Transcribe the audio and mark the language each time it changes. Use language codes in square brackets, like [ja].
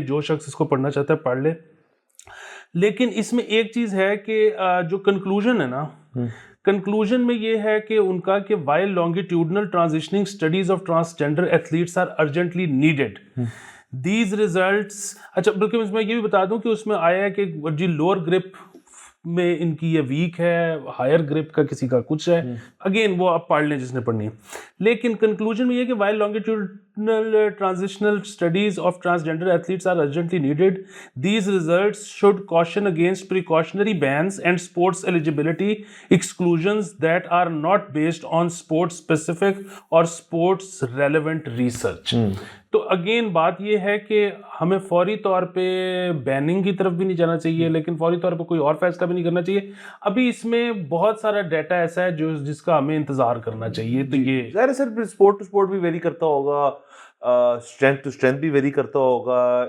[ur] جو شخص اس کو پڑھنا چاہتا ہے پڑھ لے. لیکن اس میں ایک چیز ہے کہ جو کنکلوژن ہے نا, کنکلوژن میں یہ ہے کہ ان کا کہ [en] while longitudinal transitioning studies of transgender athletes are urgently needed, these results. [ur] اچھا بلکہ اس میں یہ بھی بتا دوں کہ اس میں آیا ہے کہ جی لوور گرپ میں ان کی یہ ویک ہے, ہائر گرپ کا کسی کا کچھ ہے. اگین وہ آپ پڑھ لیں جس نے پڑھنی ہے. لیکن کنکلوژن میں یہ کہ [en] while longitudinal transitional studies of transgender athletes are urgently needed, these results should caution against precautionary bans and sports eligibility exclusions that are not based on sports specific or sports relevant research. [ur] تو again بات یہ ہے کہ ہمیں فوری طور پہ banning کی طرف بھی نہیں جانا چاہیے, لیکن فوری طور پہ کوئی اور فیصلہ بھی نہیں کرنا چاہیے. ابھی اس میں بہت سارا ڈیٹا ایسا ہے جس کا ہمیں انتظار کرنا چاہیے. تو یہ ظاہر ہے سر [en] sport to sport [ur] بھی ویری کرتا ہوگا, [en] strength to strength [ur] بھی ویری کرتا ہوگا.